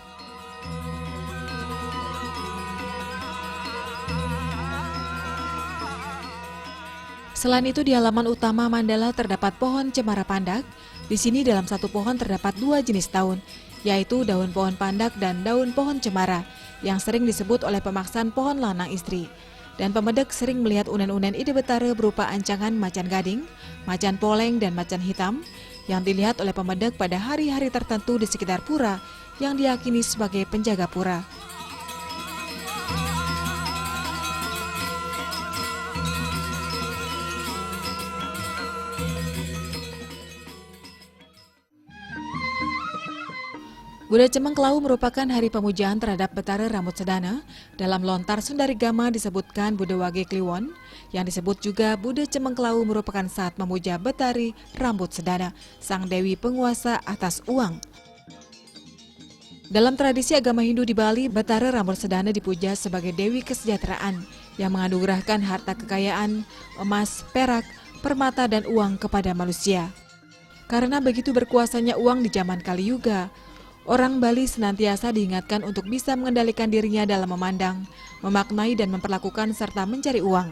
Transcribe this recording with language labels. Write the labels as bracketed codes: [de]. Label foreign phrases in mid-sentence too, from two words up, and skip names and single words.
[id] Selain itu di halaman utama Mandala terdapat pohon cemara pandak. Di sini dalam satu pohon terdapat 2 jenis daun, yaitu daun pohon pandak dan daun pohon cemara, yang sering disebut oleh pemaksaan pohon [ban] lanang istri. [id] Dan pemedek sering melihat [ban] unen-unen ide betara [id] berupa ancangan macan gading, macan poleng, dan macan hitam, yang dilihat oleh pemedek pada hari-hari tertentu di sekitar pura, yang diyakini sebagai penjaga pura. Bude Cemengklau merupakan hari pemujaan terhadap Betara Rambut Sedana. Dalam lontar Sundarigama disebutkan Bude Wage Kliwon, yang disebut juga Bude Cemengklau merupakan saat memuja Betari Rambut Sedana, sang dewi penguasa atas uang. Dalam tradisi agama Hindu di Bali, Betara Rambut Sedana dipuja sebagai dewi kesejahteraan yang menganugerahkan harta kekayaan, emas, perak, permata, dan uang kepada manusia. Karena begitu berkuasanya uang di zaman Kali Yuga, orang Bali senantiasa diingatkan untuk bisa mengendalikan dirinya dalam memandang, memaknai, dan memperlakukan serta mencari uang.